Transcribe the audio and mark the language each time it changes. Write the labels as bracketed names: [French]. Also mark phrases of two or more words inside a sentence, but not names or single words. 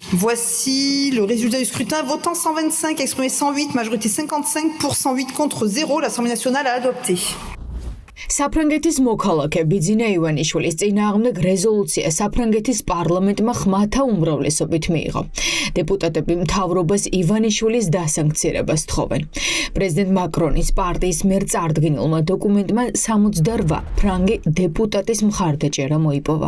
[French] Voici le résultat du scrutin. Votant 125, exprimé 108, majorité 55 pour 108 contre 0. L'Assemblée nationale a adopté. [Georgian] საფრანგეთის მოქალაქე ბიძინა ივანიშვილის წინააღმდეგ რეზოლუცია საფრანგეთის პარლამენტმა ხმათა უმრავლესობით მიიღო. დეპუტატები მთავრობას ივანიშვილის დასანქცირებას თხოვენ. პრეზიდენტ მაკრონის პარტიის მიერ წარდგენილმა დოკუმენტმა 68 ფრანგი დეპუტატის მხარდაჭერა მოიპოვა.